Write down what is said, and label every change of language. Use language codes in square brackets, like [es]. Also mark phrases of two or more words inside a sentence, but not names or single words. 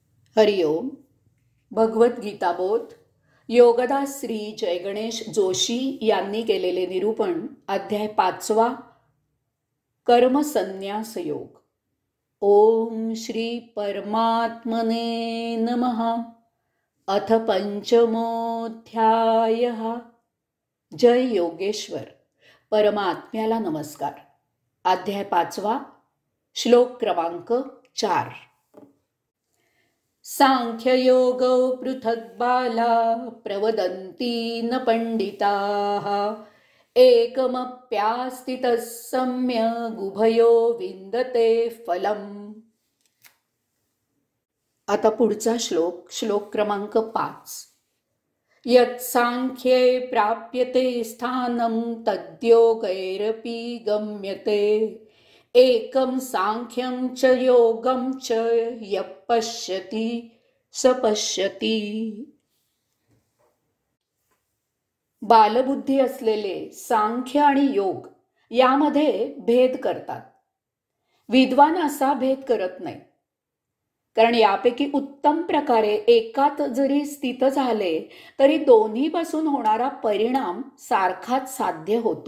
[mr] हरिओम. भगवद्गीता बोध योगदास श्री जयगणेश जोशी यांनी केलेले निरूपण. अध्याय 5. कर्मसन्यास योग. [sa] ओम श्री परमात्मने नमः. अथ पंचमोऽध्यायः. [mr] जय योगेश्वर. परमात्म्याला नमस्कार. अध्याय 5. श्लोक क्रमांक 4. [sa] सांख्ययोगौ पृथक् बाला प्रवदन्ति न पंडिताः एकमप्यास्थितः सम्यग् उभयो विन्दते फलम्. [mr] आता पुढचा श्लोक क्रमांक 5. [sa] यत् सांख्ये प्राप्यते स्थानं तद्योगैरपि गम्यते एकं सांख्यं च योगं च यः पश्यति स पश्यति. [mr] बालबुद्धी असलेले सांख्य आणि योग यामध्ये भेद करतात. विद्वान असा भेद करत नाही, कारण यापैकी उत्तम प्रकारे एकात जरी स्थित झाले तरी दोन्हीपासून होणारा परिणाम सारखाच साध्य होतो.